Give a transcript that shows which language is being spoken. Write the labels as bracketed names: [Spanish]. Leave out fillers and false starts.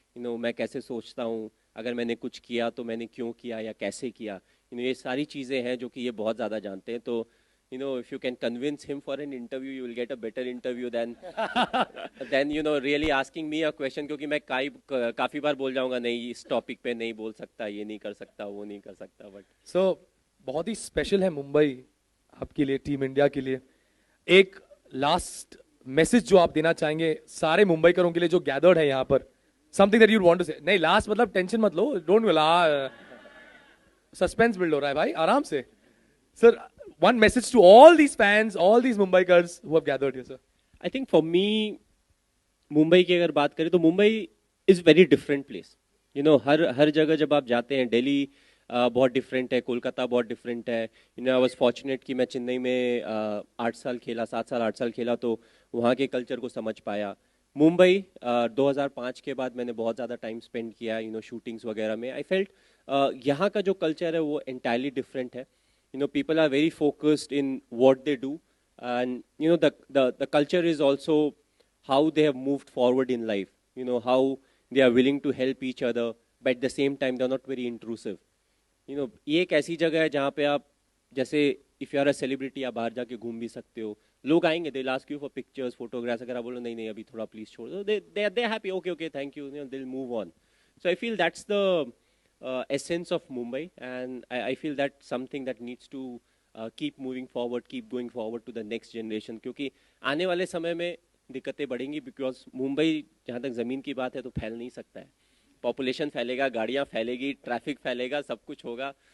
[Hindi] मैं कैसे सोचता हूँ, अगर मैंने कुछ किया तो मैंने क्यों किया या कैसे किया, ये सारी चीज़ें हैं जो कि ये बहुत ज़्यादा जानते हैं. तो [English] You know, if you can convince him for an interview, you will get a better interview than you know really asking me a question. [Hindi] क्योंकि मैं काफी बार बोल जाऊंगा नहीं इस टॉपिक पे नहीं बोल सकता, ये नहीं कर सकता, वो नहीं कर सकता. [English] but [Hindi] सो बहुत ही स्पेशल है मुंबई आपके लिए, टीम इंडिया के लिए. एक लास्ट मैसेज जो आप देना चाहेंगे सारे मुंबईकरों के लिए जो गैदर्ड है यहाँ पर, [English] Something that you want to say. [Hindi] नहीं लास्ट मतलब टेंशन मत लो, डोंट सस्पेंस बिल्ड हो रहा है भाई, आराम से. [English] Sir, one message to all these fans, all these Mumbaikars who have gathered here, sir. I think for me, [Hindi] Mumbai की अगर बात करें तो Mumbai [English] Is very different place. You know [Hindi] हर जगह जब आप जाते हैं, दिल्ली बहुत डिफरेंट है, कोलकाता बहुत डिफरेंट है. [English] you know I was fortunate [Hindi] कि मैं चेन्नई में 7 साल खेला तो वहाँ के कल्चर को समझ पाया. मुंबई 2005 के बाद मैंने बहुत ज़्यादा टाइम स्पेंड किया [English] you know [Hindi] शूटिंग्स वगैरह में. [English] I felt [Hindi] यहाँ का जो कल्चर है वो [English] entirely different [Hindi] है. [English] You know, people are very focused in what they do, and you know the culture is also how they have moved forward in life. You know how they are willing to help each other, but at the same time they are not very intrusive. You know, [Hindi] ये एक ऐसी जगह है जहाँ पे आप जैसे [English] if you are a celebrity [Hindi] आप बाहर जाके घूम भी सकते हो. लोग आएंगे, [English] they'll ask you for pictures, photographs. [Hindi] अगर आप बोलो नहीं नहीं अभी थोड़ा please छोड़ दो, [English] they're happy. Okay, thank you. You know, they'll move on. So I feel that's the essence of Mumbai, and I feel that's something that needs to keep moving forward, keep going forward to the next generation. [Hindi] क्योंकि आने वाले समय में दिक्कतें बढ़ेंगी, because Mumbai जहाँ तक ज़मीन की बात है तो फैल नहीं सकता है. पॉपुलेशन फैलेगा, गाड़ियाँ फैलेगी, ट्रैफिक फैलेगा, सब कुछ होगा.